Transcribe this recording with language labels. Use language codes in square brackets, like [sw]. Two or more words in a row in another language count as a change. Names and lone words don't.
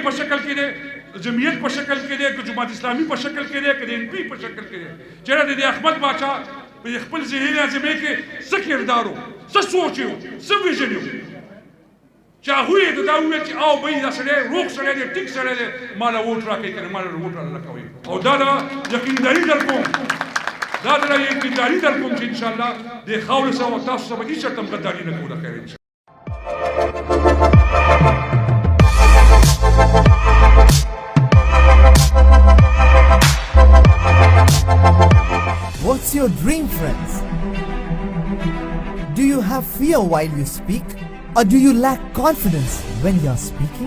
[ps] په شکل کې دی د جمعیت په شکل کې دی که جماعت اسلامي په شکل کې دی که د NP په شکل کې دی چېرې د احمد باچا په خپل ذهني نظمې کې څه کردار و څه سوچ و څه ویژن و چې هغوی یې دا وویل چې او بهی دا سړی روغ سړی دی ټیک سړی دی ما له ووټ راکوئ که نه ما له ووټ را کوئ او دا د یقینداري در کوم دا د یقینداري در کوم چې انشاءالله دې خاورې سره او تاسو سره به هېڅ چېرته هم غداري نه کوو د خیر انشاءالله [en] What's your dream, friends? Do you have fear while you speak? Or do you lack confidence when you're speaking?